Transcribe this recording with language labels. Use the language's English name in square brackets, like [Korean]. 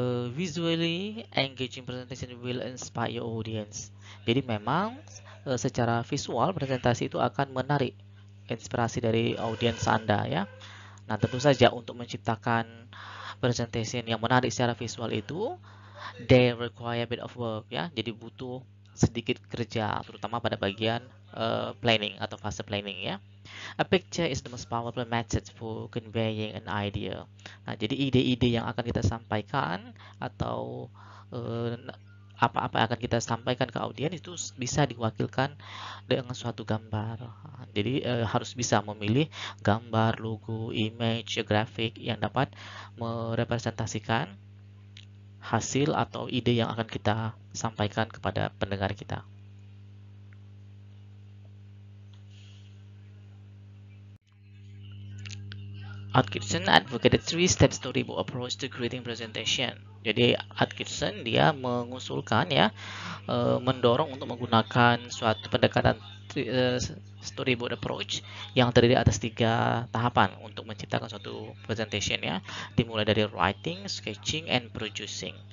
[English] Visually engaging presentation will inspire your audience. [Indonesian] Jadi memang secara visual presentasi itu akan menarik inspirasi dari audiens Anda ya. Nah, tentu saja untuk menciptakan presentation yang menarik secara visual itu [English] they require a bit of work [Indonesian] ya. Jadi butuh sedikit kerja terutama pada bagian planning atau fase planning ya. [English] A picture is the most powerful method for conveying an idea. [Indonesian] Nah, jadi ide-ide yang akan kita sampaikan atau apa-apa yang akan kita sampaikan ke audiens itu bisa diwakilkan dengan suatu gambar. Jadi harus bisa memilih gambar, logo, image, grafik yang dapat merepresentasikan hasil atau ide yang akan kita sampaikan kepada pendengar kita. [English] Atkinson advocated three-step storyboard approach to creating presentation. [Indonesian] Jadi Atkinson dia mengusulkan ya, mendorong untuk menggunakan suatu pendekatan storyboard approach yang terdiri atas 3 tahapan untuk menciptakan suatu presentation ya, dimulai dari [English] writing, sketching, and producing.